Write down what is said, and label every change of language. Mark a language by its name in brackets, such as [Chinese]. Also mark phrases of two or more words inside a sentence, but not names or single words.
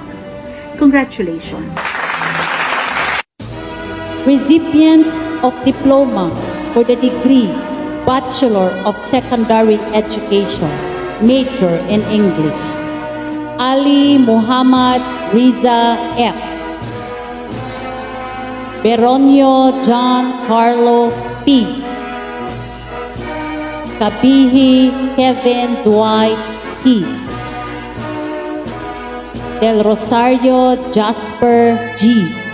[English] Congratulations! Recipients of diploma for the degree Bachelor of Secondary Education, major in English. Ali Muhammad Riza F. Beronio John Carlo P. Kabihi Kevin Dwight T. Del Rosario Jasper G.